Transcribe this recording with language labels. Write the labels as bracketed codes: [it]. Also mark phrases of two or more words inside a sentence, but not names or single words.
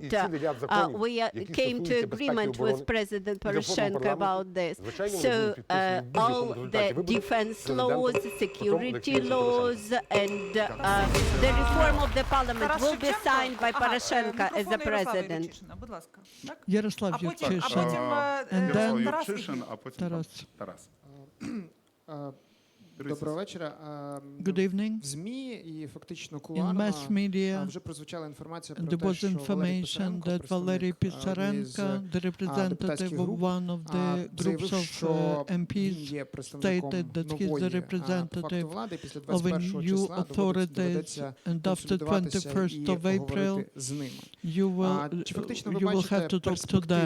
[en] We came to agreement with President Poroshenko about this. So all the defense laws, security laws, and the reform of the parliament will be signed by Poroshenko as the president. [uk] Будь ласка. Так? Ярослав А потім Юрчишин. Ярослав [en] then [uk] Тарас Юрчишин, а потім Тарас. Тарас. Доброго вечора. [en] Good evening. [uk] В ЗМІ і фактично [en] In [uk] кулуарно [en] mass media, [uk] вже прозвучала інформація [en] there [uk] про те, [en] was [uk] що [en] information that Валерій Писаренко, the representative of one of the groups of MPs, stated that he's the representative of a new authorities, and after 21st of April, you will have to talk to them.